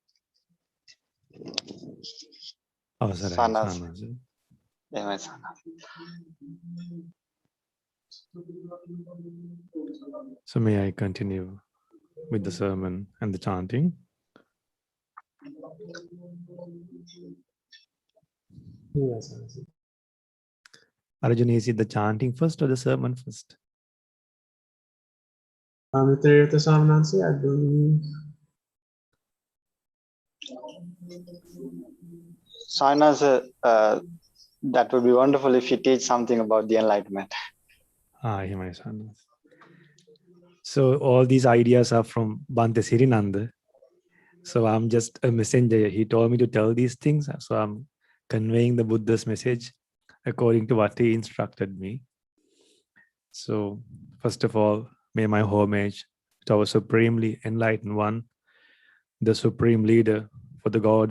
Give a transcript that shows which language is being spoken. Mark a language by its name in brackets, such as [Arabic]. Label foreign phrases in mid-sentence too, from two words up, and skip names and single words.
[Sinhala] අවසරයි සන්නස් සාමාන්‍ය. එහෙමයි සන්නස්. [English] So may I continue with the sermon and the chanting? Yes, yes. Arjuna, is it the chanting first or the sermon first? Amitriyata Swaminansi, I believe. Sannaz, that would be wonderful if you teach something about the enlightenment. [Sinhala] එහෙමයි සාමාන්‍ය. [English] So all these ideas are from Bhante Sirinanda. So I'm just a messenger. He told me to tell these things. So I'm conveying the Buddha's message according to what he instructed me. So first of all, may my homage to our supremely enlightened one, the supreme leader for the gods